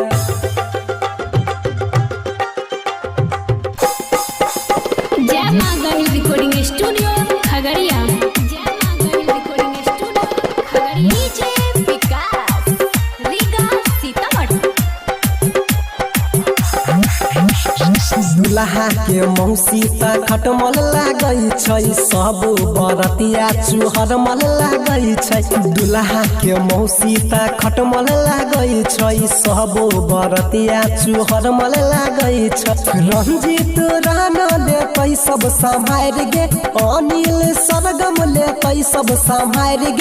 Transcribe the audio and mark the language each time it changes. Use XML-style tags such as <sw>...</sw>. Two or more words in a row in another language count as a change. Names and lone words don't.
<anp>जय माँ गहिल</anp> <en>recording studio</en> <anp>खगड़िया। जय माँ गहिल</anp> <en>recording studio</en> <anp>खगड़िया। डीजे विकास रीगा सीतामढ़ी। दुल्हा के मौसी त खटमल लागै छै, सब बरतिया चुहरमल लागै छै। दुल्हा के मौसी त खटमल लागै छै, सब बरतिया चुहरमल लागै छै। रंजित राणा लेतै सब सम्हार गे, अनिल सरगम लेतै सब सम्हार गे।</anp>